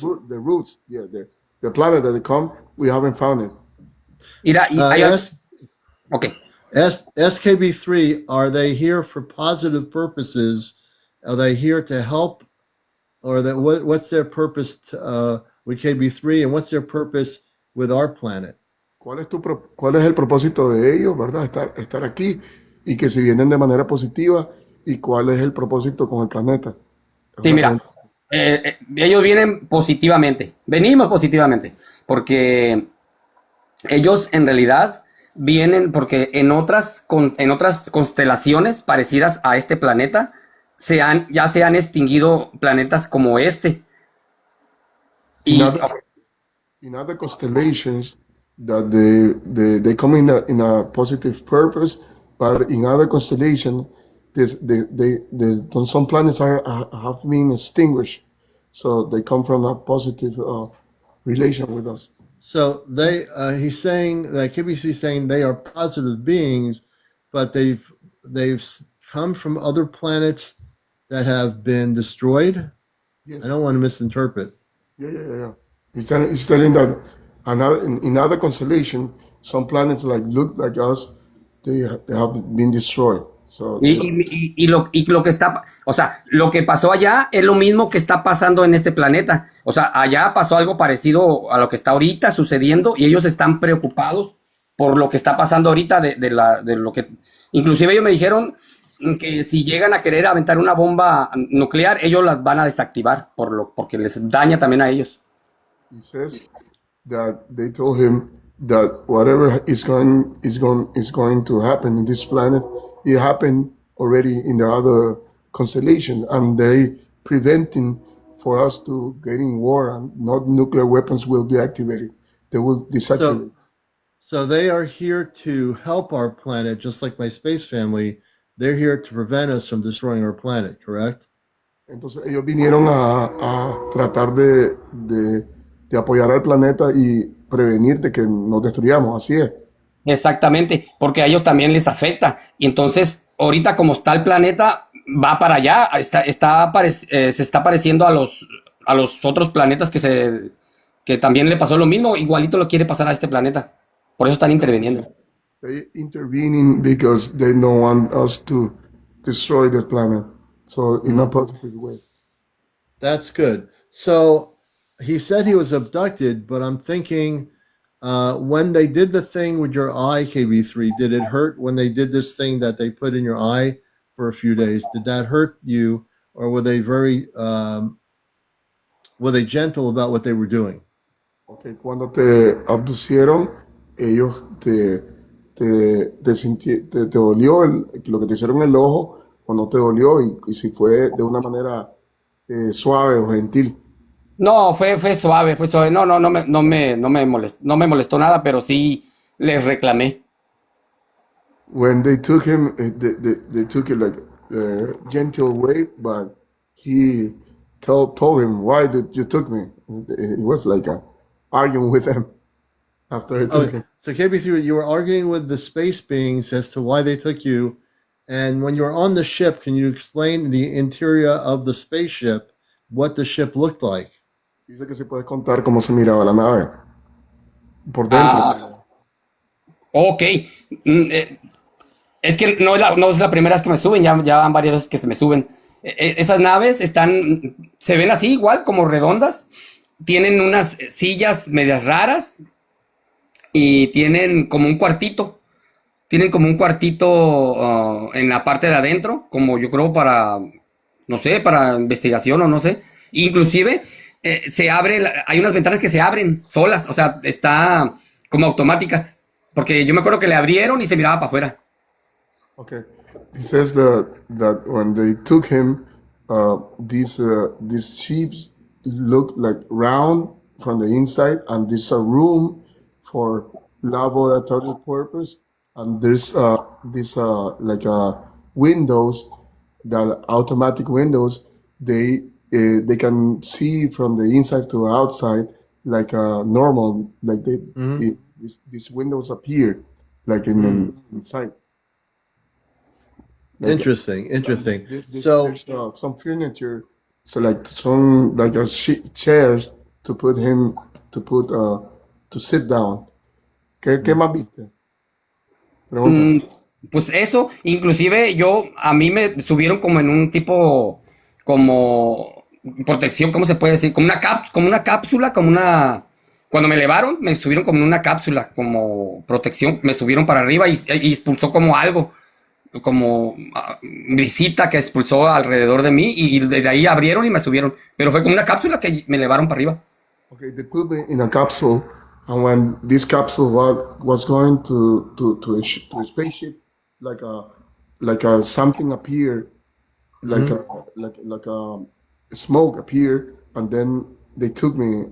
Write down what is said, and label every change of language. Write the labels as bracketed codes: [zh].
[en] the roots, the planet that they come, we haven't found it. [es] Mira, y hay algo. S, [en] Ok. SKB3, are they here for positive purposes? Are they here to help? Or that what's their purpose with KB3, and what's their purpose with our planet? [es] ¿Cuál es el propósito de ellos, verdad? Estar aquí, y que si vienen de manera positiva, y cuál es el propósito con el planeta. Es Sí, una mira, pregunta. ellos vienen positivamente, venimos positivamente, porque ellos en realidad vienen porque en otras constelaciones parecidas a este planeta ya se han extinguido planetas como este. [en] In [es] Y [en] other constellations that they come in a positive purpose, but in other constellations, some planets have been extinguished, so they come from a positive relation with us. So he's saying that KBC is saying they are positive beings, but they've come from other planets that have been destroyed. Yes. I don't want to misinterpret. Yeah. He's telling that in other constellation, some planets look like us, they have been destroyed. So [es] lo que está, o sea, lo que pasó allá es lo mismo que está pasando en este planeta. O sea, allá pasó algo parecido a lo que está ahorita sucediendo y ellos están preocupados por lo que está pasando ahorita de lo que, inclusive ellos me dijeron que si llegan a querer aventar una bomba nuclear, ellos las van a desactivar porque les daña también a ellos. [en] he says that they told him that whatever is going to happen in this planet, it happened already in the other constellation, and they preventing for us to get in war, and not nuclear weapons will be activated. They will deactivate. So they are here to help our planet, just like my space family. They're here to prevent us from destroying our planet, correct? Entonces ellos vinieron a tratar de apoyar al planeta y prevenir de que nos destruyamos, así es. Exactamente, porque a ellos también les afecta. Y entonces, ahorita como está el planeta, va para allá, se está pareciendo a los otros planetas que también le pasó lo mismo, igualito lo quiere pasar a este planeta. Por eso están interviniendo. They intervening because they don't want us to destroy the planet. So in a positive way. That's good. So he said he was abducted, but I'm thinking when they did the thing with your eye, KB3, did it hurt when they did this thing that they put in your eye for a few days? Did that hurt you, or were they gentle about what they were doing? [es] Okay, cuando te abducieron, ellos te dolió lo que te hicieron en el ojo, o no te dolió, y si fue de una manera suave o gentil. No, fue suave, fue suave. No me molestó nada, pero sí les reclamé. [en] When they took him, they took it like a gentle way, but he told him, "Why did you took me?" It was like arguing with him after he took him. So KB3, you were arguing with the space beings as to why they took you, And when you're on the ship, can you explain the interior of the spaceship, what the ship looked like? [es] Dice que si puedes contar cómo se miraba la nave por dentro. Ah, ok. Mm, Es que no es la primera vez que me suben, ya van varias veces que se me suben. Esas naves se ven así igual, como redondas. Tienen unas sillas medias raras y tienen como un cuartito. Tienen como un cuartito en la parte de adentro, como yo creo para, no sé, para investigación o no sé. Inclusive se abre, hay unas ventanas que se abren solas, o sea, está como automáticas. Porque yo me acuerdo que le abrieron y se miraba para afuera. [en] Okay. He says that when they took him, these sheeps look like round from the inside, and there's a room for laboratory purpose, and there's this like windows, the automatic windows. They can see from the inside to outside like normal, like these windows appear like in the inside. Like, Interesting. so So, some furniture, so like some like chairs to put him to sit down. [es] ¿Qué más viste? Pregunta. Pues eso, inclusive a mí me subieron como en un tipo, como protección, ¿cómo se puede decir? Como una cápsula, cuando me elevaron, me subieron como en una cápsula, como protección, me subieron para arriba y expulsó como algo, como visita que expulsó alrededor de mí y desde ahí abrieron y me subieron, pero fue como una cápsula que me elevaron para arriba. [en] Okay, they put me in a capsule, and when this capsule was going to a spaceship, like a something appeared, like a smoke appeared, and then they took me.